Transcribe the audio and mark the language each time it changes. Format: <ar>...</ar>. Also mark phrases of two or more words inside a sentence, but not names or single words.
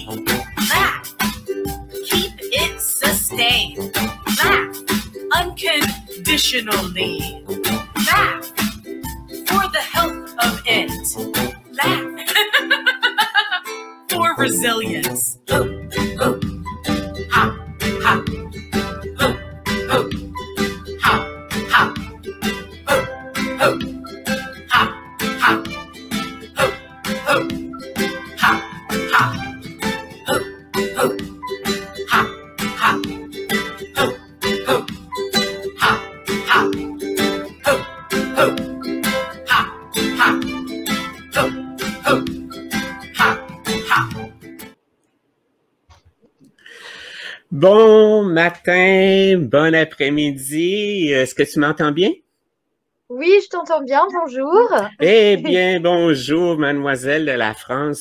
<en>Laugh. Keep it sustained. Laugh unconditionally. Laugh for the health of it. Laugh for resilience. Hoop, hoop, hop, hop. Hoop, hoop, hop, hop. Hoop, hoop, hop, hop. Hoop, hoop, hop, hop. Hoop, hoop, hop, hop. Hoop, hoop, hop, hop. Hoop, hoop, hop, hop. Hoop, hoop, hop, hop.</en> <fr>Bon matin, bon après-midi. Est-ce que tu m'entends bien? Oui, je t'entends bien, bonjour. Eh bien, bonjour, mademoiselle de la France.</fr>